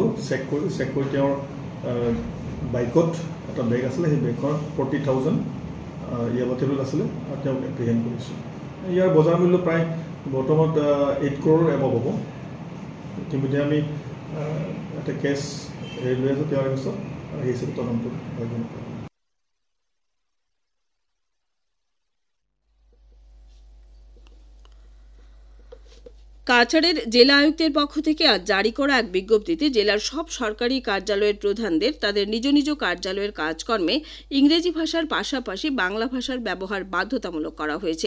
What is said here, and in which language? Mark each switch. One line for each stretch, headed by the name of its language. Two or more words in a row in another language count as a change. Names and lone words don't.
Assamese: চেক কৰি তেওঁৰ বাইকত এটা বেগ আছিলে, সেই বেগখনত 40,000 ইয়াবা টেবলেট আছিলে আৰু তেওঁক এপ্ৰিহেণ্ড কৰিছোঁ। ইয়াৰ বজাৰ মূল্য প্ৰায় বৰ্তমানত 8 crore এবাব হ'ব। ইতিমধ্যে আমি এটা কেছ লৈ আছোঁ তেওঁৰ পিছত, আৰু সেই হিচাপে তদন্ত কৰিম।
Bangla: কাছাড়ের জেলা আয়ুক্তের পক্ষ থেকে আজ জারি করা এক বিজ্ঞপ্তিতে জেলার সব সরকারি কার্যালয়ের প্রধানদের তাদের নিজ নিজ কার্যালয়ের কাজকর্মে ইংরেজি ভাষার পাশাপাশি বাংলা ভাষার ব্যবহার বাধ্যতামূলক করা হয়েছে।